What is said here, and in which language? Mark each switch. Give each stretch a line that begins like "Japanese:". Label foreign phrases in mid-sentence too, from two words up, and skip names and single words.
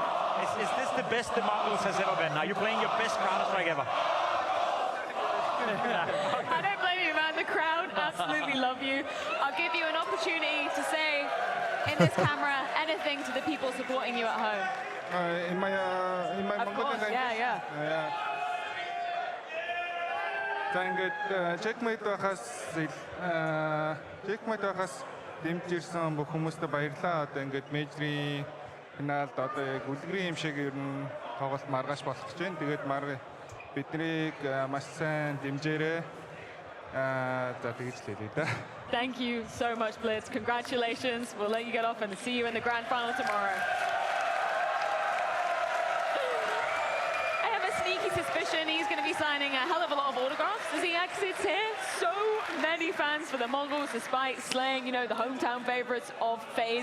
English: Is this the best the Mongols has ever been? Are you playing your best Counter-Strike ever? I don't blame you, man. The crowd absolutely love you. I'll give you an opportunity to say in this camera anything to the people supporting you at home. In my Of course, yeah.
Mongolian: За ингээд checkmate байхаас дэмжирсэн бүх хүмүүстээ баярлалаа. Одоо ингээд мейжрийн финалд одоо яг үлгэрийн юм шиг ер нь тоглолт маргааш болох гэж байна. Тэгээд биднийг маш сайн дэмжээрэй. За тэгж л хэлээ да.
English: Thank you so much, Blitz. Congratulations. We'll let you get off and see you in the grand final tomorrow. I have a sneaky suspicion he's going to be signing a hell of a lot of autographs as he exits here. So many fans for the Mongols, despite slaying, you know, the hometown favorites of FaZe.